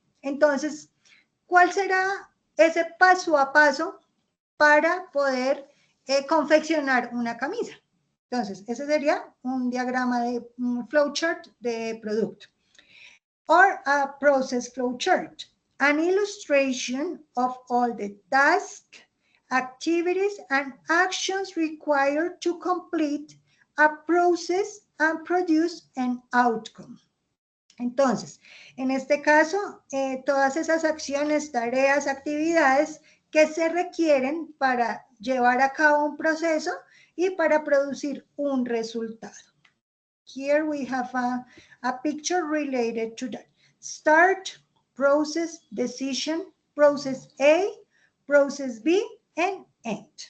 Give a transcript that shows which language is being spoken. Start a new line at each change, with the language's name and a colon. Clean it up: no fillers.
Spanish: Entonces, ¿cuál será ese paso a paso para poder confeccionar una camisa? Entonces, ese sería un diagrama de un flowchart de producto.
English: Or a process flowchart, an illustration of all the tasks, activities, and actions required to complete a process and produce an outcome.
Spanish: Entonces, en este caso, todas esas acciones, tareas, actividades que se requieren para llevar a cabo un proceso y para producir un resultado.
English: Here we have a picture related to that. Start, process, decision, process A, process B, and end.